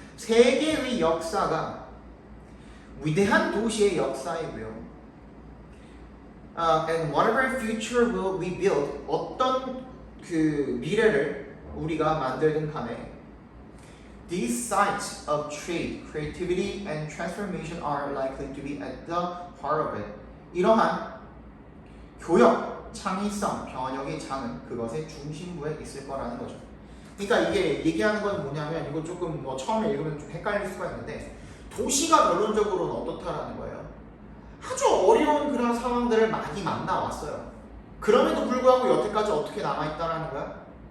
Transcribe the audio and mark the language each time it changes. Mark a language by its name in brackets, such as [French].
[Korean] 세계의 역사가 위대한 도시의 역사이고요. [English] And whatever future will we build, [Korean] 어떤 그 미래를 우리가 만들든 간에 [English] these sites of trade, creativity, and transformation are likely to be at the heart of it. [Korean] 이러한 교역, 창의성, 변혁의 장은 그것의 중심부에 있을 거라는 거죠. 그러니까 이게 얘기하는 건 뭐냐면 이거 조금 뭐 처음에 읽으면 좀 헷갈릴 수가 있는데 도시가 결론적으로는 어떻다라는 거예요. 아주 어려운 그런 상황들을 많이 만나왔어요. 그럼에도 불구하고 여태까지 어떻게 남아있다라는 거야?